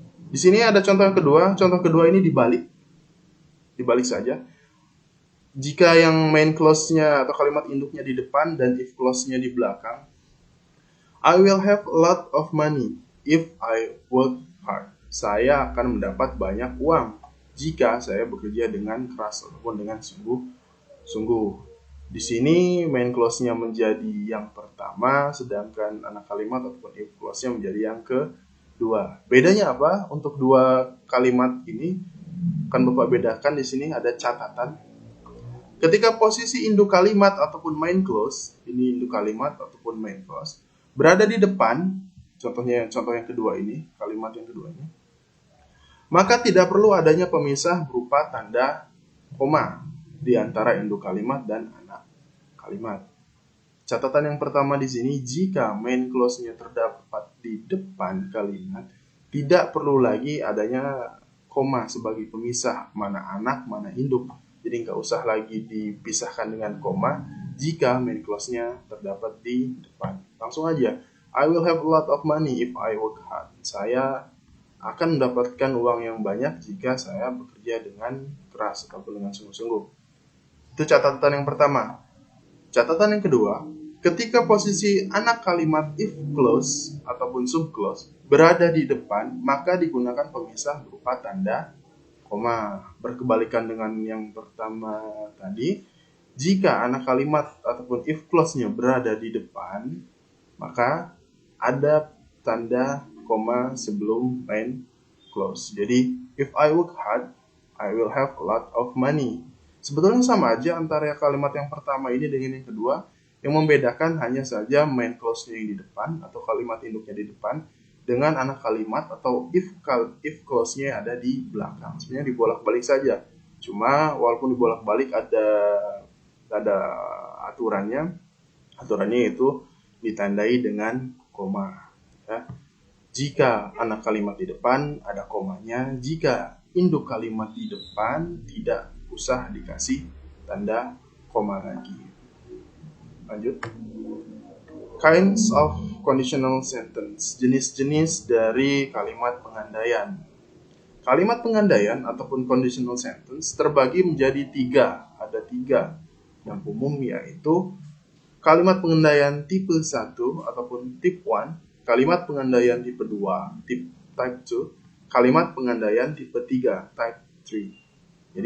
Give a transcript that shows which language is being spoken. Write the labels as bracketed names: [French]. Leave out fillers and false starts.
[Indonesian] Di sini ada contoh yang kedua. Contoh kedua ini dibalik saja. Jika yang main clause-nya atau kalimat induknya di depan dan if clause-nya di belakang, [English] I will have a lot of money if I work hard. [Indonesian] Saya akan mendapat banyak uang jika saya bekerja dengan keras ataupun dengan sungguh-sungguh. Di sini main clause-nya menjadi yang pertama, sedangkan anak kalimat ataupun if clause-nya menjadi yang kedua. Bedanya apa? Untuk dua kalimat ini akan Bapak bedakan di sini ada catatan. Ketika posisi induk kalimat ataupun main clause, ini induk kalimat ataupun main clause, berada di depan, contoh yang kedua ini, kalimat yang kedua ini, maka tidak perlu adanya pemisah berupa tanda koma di antara induk kalimat dan anak kalimat. Catatan yang pertama di sini, jika main clause-nya terdapat di depan kalimat, tidak perlu lagi adanya koma sebagai pemisah mana anak, mana induk. Jadi nggak usah lagi dipisahkan dengan koma jika main clause-nya terdapat di depan. Langsung aja, [English] I will have a lot of money if I work hard. [Indonesian] Saya akan mendapatkan uang yang banyak jika saya bekerja dengan keras ataupun dengan sungguh-sungguh. Itu catatan yang pertama. Catatan yang kedua, ketika posisi anak kalimat if clause ataupun sub clause berada di depan, maka digunakan pemisah berupa tanda koma. Berkebalikan dengan yang pertama tadi, jika anak kalimat ataupun if clause-nya berada di depan, maka ada tanda koma sebelum main clause. Jadi, [English] if I work hard, I will have a lot of money. [Indonesian] Sebetulnya sama aja antara kalimat yang pertama ini dengan yang kedua. Yang membedakan hanya saja main clause-nya yang di depan atau kalimat induknya di depan dengan anak kalimat atau if clause-nya ada di belakang. Sebenarnya dibolak-balik saja. Cuma walaupun dibolak-balik ada aturannya. Aturannya itu ditandai dengan koma. Ya. Jika anak kalimat di depan ada komanya, jika induk kalimat di depan tidak usah dikasih tanda koma lagi. Lanjut. [English] Kinds of conditional sentence. [Indonesian] Jenis-jenis dari kalimat pengandaian. Kalimat pengandaian ataupun conditional sentence terbagi menjadi tiga. Ada tiga yang umum, yaitu kalimat pengandaian tipe 1 ataupun type 1, kalimat pengandaian tipe 2, type 2, kalimat pengandaian tipe 3, type 3.